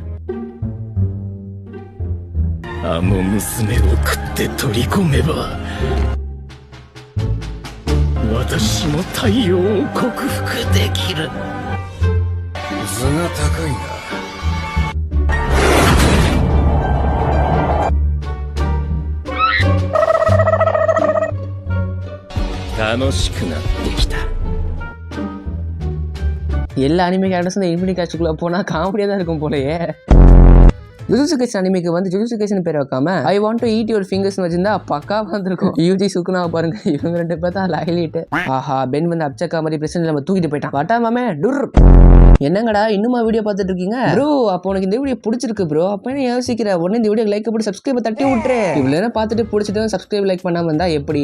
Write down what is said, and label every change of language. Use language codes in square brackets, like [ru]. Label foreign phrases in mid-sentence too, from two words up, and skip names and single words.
[ja] な。あの娘を食って取り込めば私も太陽を克服できる。図が高いな。楽しくなってきた。 [ta] எல்லா [en] anime characters [ta] இந்த இன்ஃபினிட்டி கேட்சுக்குள்ள போனா காமெடியா தான் இருக்கும் போலயே. ஜுஜுட்சு கைசன் அனிமேக்கு வந்து ஜுஜுட்சு கைசன் பேர் வைக்காம [en] I want to eat your fingers [ta] வச்சிருந்தா பக்கா வந்திருக்கும். யூஜி சுக்குனா பாருங்க, இவங்க 2 பேர் தான் ஹைலைட். ஆஹா, பென் வந்து அப்சக்கா மாதிரி பிரச்சனை நம்ம தூக்கிட்டு போயிட்டான். வட்டா மாமே டுர். என்னங்கடா இன்னுமா வீடியோ பார்த்துட்டு இருக்கீங்க ப்ரோ? அப்போ உனக்கு இந்த வீடியோ பிடிச்சிருக்கு ப்ரோ, அப்போ என்ன யோசிக்கிற? உடனே இந்த வீடியோ லைக் போட்டு சப்ஸ்கிரைப் தட்டி விட்டுரு. இவ்வளவு நேரம் பார்த்துட்டு பிடிச்சிட்டு [en] subscribe like [ta] பண்ணாம இருந்தா எப்படி?